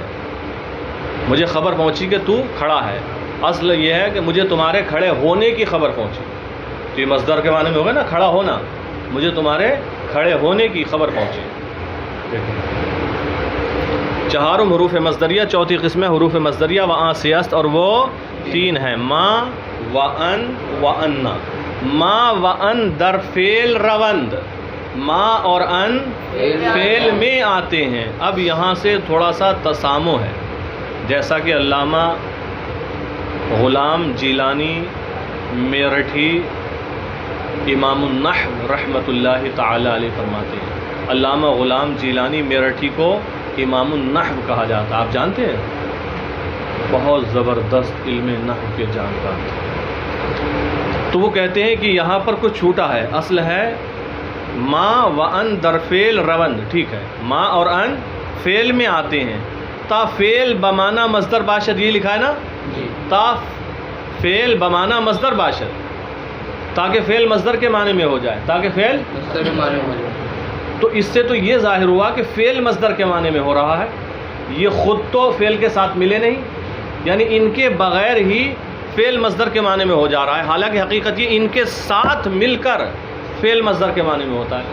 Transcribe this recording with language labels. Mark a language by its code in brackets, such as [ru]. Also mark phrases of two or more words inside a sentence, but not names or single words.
[ur] مجھے خبر پہنچی کہ تو کھڑا ہے، اصل یہ ہے کہ مجھے تمہارے کھڑے ہونے کی خبر پہنچی، تو یہ مصدر کے معنی میں ہوگا نا، کھڑا ہونا، مجھے تمہارے کھڑے ہونے کی خبر پہنچی۔ چہارم حروف مصدریہ، چوتھی قسم ہے حروف مصدریہ۔ [fa] وآں سے است، [ur] اور وہ 3 ہیں، [ar] ما وان وانا۔ [fa] ما وان در فعل روند، [ur] ما اور ان فعل میں آتے ہیں۔ اب یہاں سے تھوڑا سا تسامو ہے، جیسا کہ علامہ غلام جیلانی میرٹھی [ar] امام النحو رحمۃ اللہ تعالی علیہ [ur] فرماتے ہیں۔ علامہ غلام جیلانی میرٹھی کو [ar] امام النحو [ur] کہا جاتا ہے، آپ جانتے ہیں، بہت زبردست علم نحو کے جانکار تھے۔ تو وہ کہتے ہیں کہ یہاں پر کچھ چھوٹا ہے، اصل ہے [fa] ما وان در فعل روند، [ur] ٹھیک ہے، ما اور ان فعل میں آتے ہیں، [fa] تا فعل بمانا مصدر باشد، [ur] یہ لکھا ہے نا، [fa] تا فعل بمانا مصدر باشد، [ur] تاکہ فعل مصدر کے معنی میں ہو جائے، تاکہ فعل مصدر کے معنی میں ہو جائے۔ تو اس سے تو یہ ظاہر ہوا کہ فعل مصدر کے معنی میں ہو رہا ہے، یہ خود تو فعل کے ساتھ ملے نہیں، یعنی ان کے بغیر ہی فعل مصدر کے معنی میں ہو جا رہا ہے، حالانکہ حقیقت یہ ان کے ساتھ مل کر فعل مصدر کے معنی میں ہوتا ہے۔